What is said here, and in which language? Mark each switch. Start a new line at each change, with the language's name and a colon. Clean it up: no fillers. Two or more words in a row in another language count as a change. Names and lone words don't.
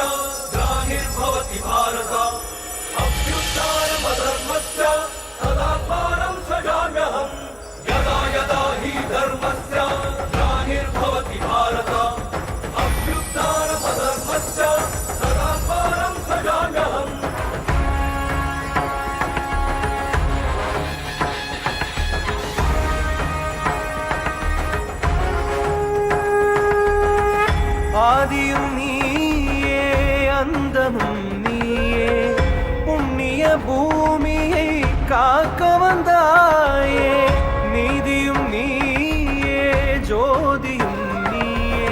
Sanskrit: ग्लानिर्भवति भारत अभ्युत्थानमधर्मस्य तदात्मानं सृजाम्यहम् यदा यदा हि धर्मस्य ग्लानिर्भवति भारत अभ्युत्थानमधर्मस्य तदात्मानं सृजाम्यहम्
Tamil: ஆதியும் நீயே அந்தமும் நீயே புண்ணிய பூமியை காக்க வந்தாயே நீதியும் நீயே ஜோதியும் நீயே